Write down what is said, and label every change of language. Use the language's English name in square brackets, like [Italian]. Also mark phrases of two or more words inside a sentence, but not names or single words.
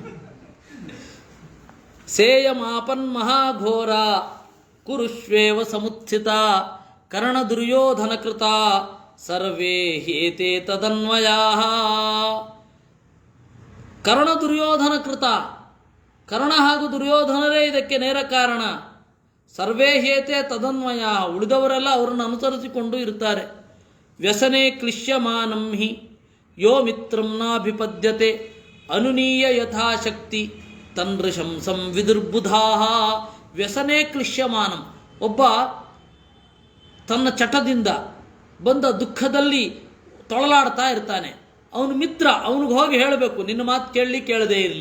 [Sanskrit] ಸೇಯಮಾಪನ್ ಮಹಾಘೋರ ಕುರುಶ್ವೇವ ಸಮುತ್ಥಿತ ಕರ್ಣ ದುರ್ಯೋಧನ ಕೃತ ಸರ್ವೇ ಹೇತೆ ತದನ್ವಯಾ. [Kannada] ಕರ್ಣ ದುರ್ಯೋಧನ ಕೃತ, ಕರ್ಣ ಹಾಗೂ ದುರ್ಯೋಧನರೇ ಇದಕ್ಕೆ ನೇರ ಕಾರಣ. [Sanskrit] ಸರ್ವೇ ಹೇತೆ ತದನ್ವಯ, [Kannada] ಉಳಿದವರೆಲ್ಲ ಅವರನ್ನು ಅನುಸರಿಸಿಕೊಂಡು ಇರ್ತಾರೆ. [Sanskrit] ವ್ಯಸನೆ ಕ್ಲಿಶ್ಯಮಾನಂ ಹಿ ಯೋ ಮಿತ್ರಂ ನಾಭಿಪದ್ಯತೆ ಅನುನೀಯ ಯಥಾಶಕ್ತಿ ತನ್ಋಶಂಸಂ ವಿದುರ್ಬುಧಾ. ವ್ಯಸನೆ ಕ್ಲಿಶ್ಯಮಾನಂ, [Kannada] ಒಬ್ಬ ತನ್ನ ಚಟದಿಂದ ಬಂದ ದುಃಖದಲ್ಲಿ ತೊಳಲಾಡ್ತಾ ಇರ್ತಾನೆ. ಅವನು ಮಿತ್ರ, ಅವನಿಗೆ ಹೋಗಿ ಹೇಳಬೇಕು, ನಿನ್ನ ಮಾತು ಕೇಳದೇ ಇರಲಿ.